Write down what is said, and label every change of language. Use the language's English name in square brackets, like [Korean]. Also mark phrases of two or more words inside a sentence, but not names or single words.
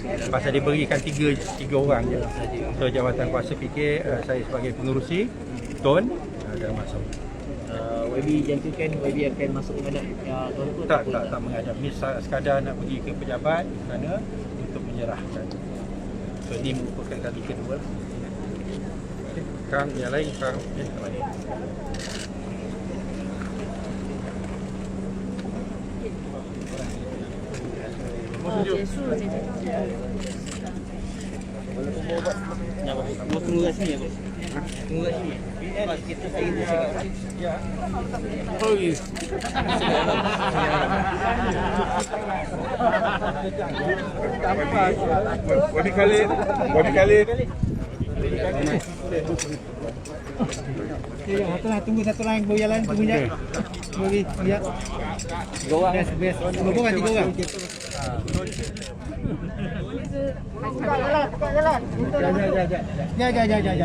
[Malay] Pasal dia berikan 3 orang je. So jawatan kuasa fikir saya sebagai pengerusi, Tun dan Mak Sabu. YB jangkakan YB akan masuk ke mana tuan-tuan? Tak menghadap. Ni sekadar nak pergi ke pejabat di sana untuk menyerahkan. So ini merupakan kali kedua. Okay. Kang yang lain Kang kembali. [Chinese] 结束了，姐姐。 [Malay] Mau tunggu kat sini apa? Tunggu kat sini. Kita saya Ya. [English] Oh, yes. What do you call it? [Malay] Tunggu satu lain berjalan, tunggu je. Lihat. 3 orang. Best. 2 orang, 3 orang. Ya.